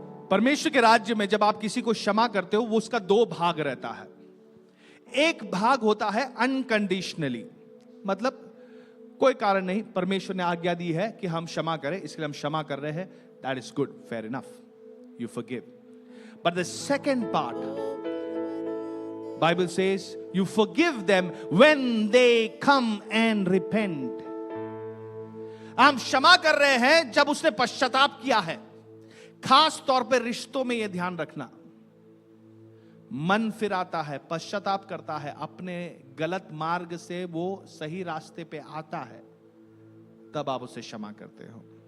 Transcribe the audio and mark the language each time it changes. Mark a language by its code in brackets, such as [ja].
[hi] परमेश्वर के राज्य में जब आप किसी को क्षमा करते हो, वो उसका दो भाग रहता है। एक भाग होता है अनकंडीशनली, मतलब कोई कारण नहीं, परमेश्वर ने आज्ञा दी है कि हम क्षमा करें, इसलिए हम क्षमा कर रहे हैं। [en] That is good, fair enough, you forgive. But the second part, Bible says you forgive them when they come and repent. [hi] हम क्षमा कर रहे हैं जब उसने पश्चाताप किया है। खास तौर पर रिश्तों में यह ध्यान रखना, मन फिर आता है, पश्चाताप करता है, अपने गलत मार्ग से वो सही रास्ते पे आता है, तब आप उसे क्षमा करते हो।